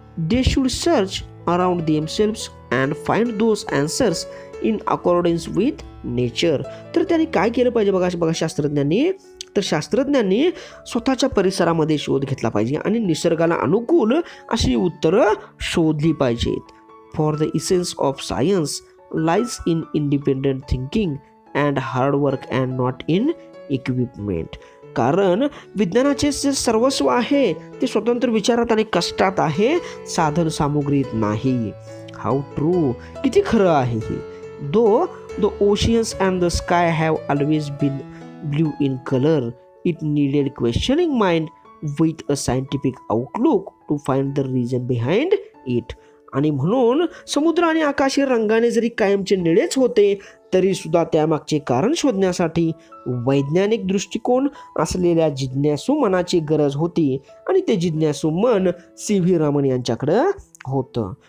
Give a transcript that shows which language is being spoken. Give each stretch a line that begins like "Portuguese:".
English: They should search around themselves and find those answers in accordance with nature.
Marathi: तर त्यांनी काय केलं पाहिजे बघा शास्त्रज्ञांनी स्वतःच्या परिसरामध्ये शोध घेतला पाहिजे आणि निसर्गाला अनुकूल अशी उत्तरं शोधली पाहिजेत.
English: For the essence of science lies in independent thinking and hard work and not in equipment.
Marathi: कारण विज्ञानाचे जे सर्वस्व आहे ते स्वतंत्र विचारात आणि कष्टात आहे, साधन सामुग्रीत नाही.
English: how true,
Marathi: किती खरं आहे हे.
English: Though the oceans and the sky have always been blue in color, it needed questioning mind with a scientific outlook to find the reason behind it.
Marathi: आणि म्हणून समुद्र आणि आकाश हे रंगाने जरी कायमचे निळेच होते तरी सुद्धा त्यामागचे कारण शोधण्यासाठी वैज्ञानिक दृष्टिकोन असलेल्या जिज्ञासू मनाची गरज होती आणि ते जिज्ञासू मन CV रामन यांच्याकडे होतं.